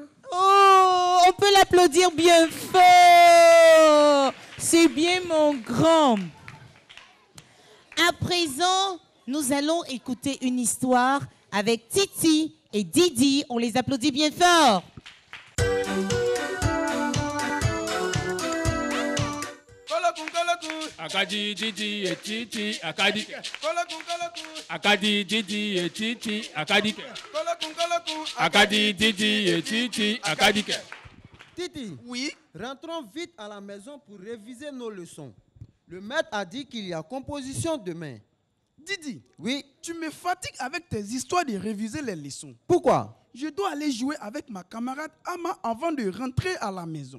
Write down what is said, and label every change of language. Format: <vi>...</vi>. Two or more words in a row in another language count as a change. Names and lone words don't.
<fr>Oh, on peut l'applaudir bien fort. C'est bien, mon grand. À présent, nous allons écouter une histoire avec Titi et Didi. On les applaudit bien fort. Akadi Didi et Titi Akadi. Akadi Didi et Titi Akadi. Akadi Didi et Titi Akadi. Titi, oui, rentrons vite à la maison pour réviser nos leçons. Le maître a dit qu'il y a composition demain. Didi, oui, tu me fatigues avec tes histoires de réviser les leçons. Pourquoi? Je dois aller jouer avec ma camarade Ama avant de rentrer à la maison.</fr>